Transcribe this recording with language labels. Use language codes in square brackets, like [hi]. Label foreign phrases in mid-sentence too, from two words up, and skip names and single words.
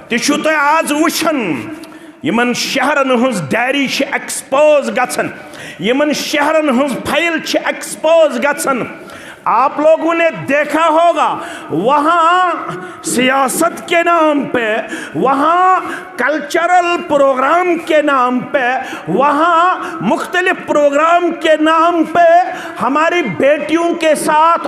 [ks] تشو تو آز وشن یمن شہرن ہنز ڈیری چھ ایکسپوز گژھن یمن شہرن ہنز فائل چھ ایکسپوز گژھن [ur] آپ لوگوں نے دیکھا ہوگا وہاں سیاست کے نام پہ وہاں کلچرل پروگرام کے نام پہ وہاں مختلف پروگرام کے نام پہ ہماری بیٹیوں کے ساتھ